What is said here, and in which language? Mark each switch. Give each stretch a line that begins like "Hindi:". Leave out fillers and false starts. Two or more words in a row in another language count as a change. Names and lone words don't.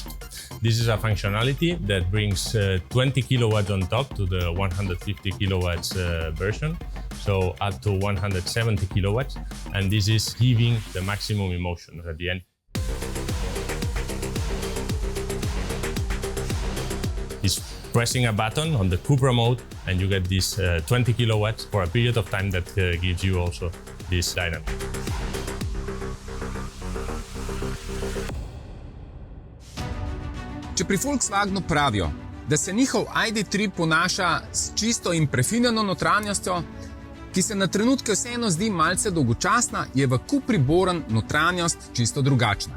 English: This is a functionality that brings 20 kilowatts on top to the 150 kilowatts version, so up to 170 kilowatts, and this is giving the maximum emotion at the end. It's pressing a button on the Cupra mode and you get this 20 kilowatts for a period of time that gives you also this dynamic.
Slovenian: Če pri Volkswagenu pravijo, da se njihov ID.3 ponaša s čisto in prefinjeno notranjostjo, ki se na trenutke vseeno zdi malce dolgočasna, je v Cupri Born notranjost čisto drugačna.